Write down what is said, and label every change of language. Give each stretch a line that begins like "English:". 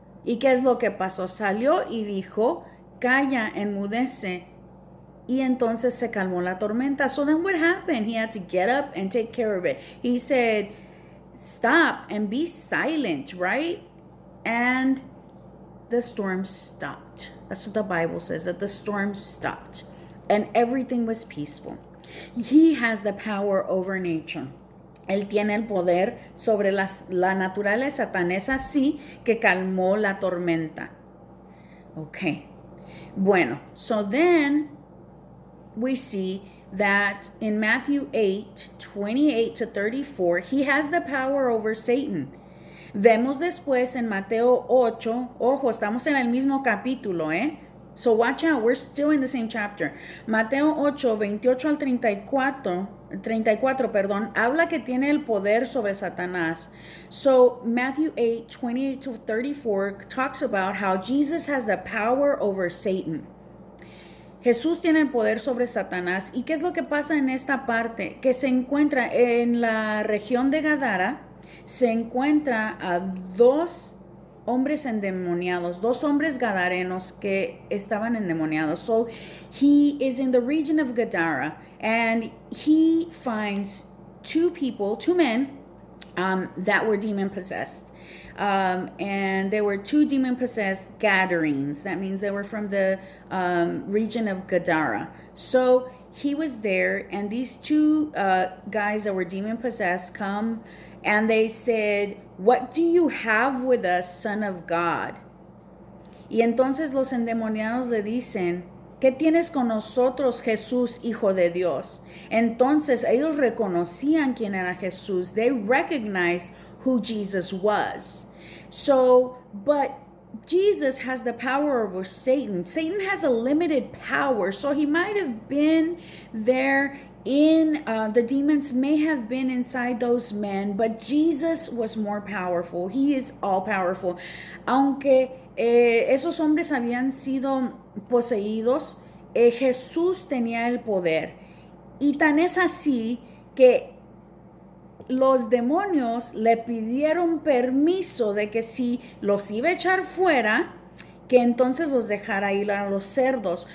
Spanish: ¿Y qué es lo que pasó? Salió y dijo, calla, enmudece. Y entonces se calmó la tormenta.
English: So then what happened? He had to get up and take care of it. He said, stop and be silent, right? And the storm stopped. That's what the Bible says, that the storm stopped. And everything was peaceful. He has the power over nature.
Spanish: Él tiene el poder sobre la naturaleza, tan es así que calmó la tormenta.
English: Okay.
Spanish: Bueno,
English: so then we see that in Matthew 8:28-34, he has the power over Satan.
Spanish: Vemos después en Mateo 8, ojo, estamos en el mismo capítulo,
English: So watch out, we're still in the same chapter.
Spanish: Mateo 8:28-34, habla que tiene el poder sobre Satanás.
English: So Matthew 8:28-34 talks about how Jesus has the power over Satan.
Spanish: Jesús tiene el poder sobre Satanás. ¿Y qué es lo que pasa en esta parte? Que se encuentra en la región de Gadara, se encuentra a dos hombres endemoniados, dos hombres gadarenos que estaban endemoniados.
English: So he is in the region of Gadara and he finds two men that were demon possessed. And there were two demon-possessed Gadarenes. That means they were from the region of Gadara. So he was there, and these two guys that were demon-possessed come, and they said, what do you have with us, Son of God? Y entonces los endemoniados le dicen, ¿qué tienes con nosotros, Jesús, Hijo de Dios? Entonces ellos reconocían quién era Jesús. They recognized who Jesus was. So, but Jesus has the power over Satan. Satan has a limited power, so he might have been there in, the demons may have been inside those men, but Jesus was more powerful. He is all powerful.
Spanish: Aunque esos hombres habían sido poseídos, Jesús tenía el poder. Y tan es así que los demonios le pidieron permiso de que si los iba a echar fuera, que entonces los dejara ir a los cerdos.